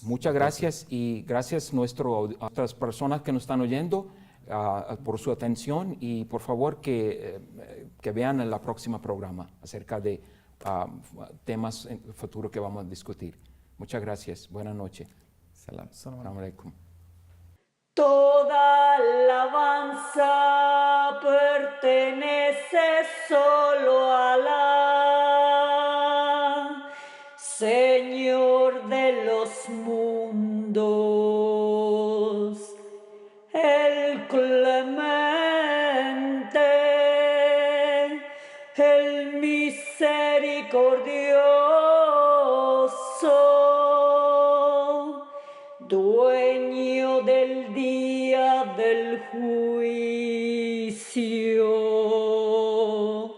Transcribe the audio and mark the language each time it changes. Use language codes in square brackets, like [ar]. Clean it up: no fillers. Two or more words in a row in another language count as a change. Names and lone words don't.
[es] Muchas gracias, y gracias a otras personas que nos están oyendo por su atención, y por favor que vean en la próxima programa acerca de temas en el futuro que vamos a discutir. Muchas gracias. Buenas noches. [ar] Salam. السلام عليكم. [es] Toda alabanza pertenece solo a Alá, Señor de los mundos, el clemente, el misericordioso, dueño del día del juicio.